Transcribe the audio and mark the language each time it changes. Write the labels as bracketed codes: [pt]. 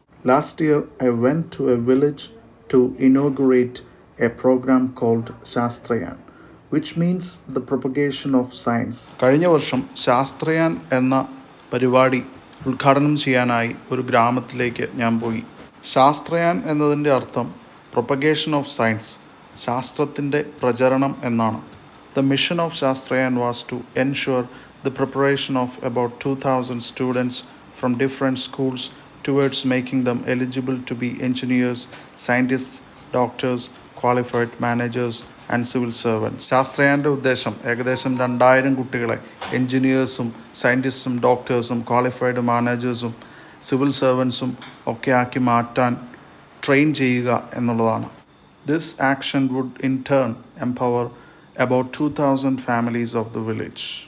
[en] Last year I went to a village to inaugurate a programme called Shastrayan, which means the propagation of science. [ml] കഴിഞ്ഞ വർഷം ശാസ്ത്രയാൻ എന്ന പരിപാടി ഉദ്ഘാടനം ചെയ്യാനായി ഒരു ഗ്രാമത്തിലേക്ക് ഞാൻ പോയി. ശാസ്ത്രയാൻ എന്നതിൻ്റെ അർത്ഥം [en] propagation of science, [ml] ശാസ്ത്രത്തിൻ്റെ പ്രചരണം എന്നാണ്. [en] The mission of Shastrayan was to ensure the preparation of about 2,000 students from different schools towards making them eligible to be engineers, scientists, doctors, qualified managers and civil servants. [ml] ശാസ്ത്രയാൻ്റെ ഉദ്ദേശം ഏകദേശം 2000 കുട്ടികളെ എൻജിനീയേഴ്സും സയൻറ്റിസ്റ്റും ഡോക്ടേഴ്സും qualified മാനേജേഴ്സും civil സർവൻസും ഒക്കെ ആക്കി മാറ്റാൻ train ചെയ്യുക എന്നുള്ളതാണ്. [en] This action would in turn empower about 2,000 families of the village.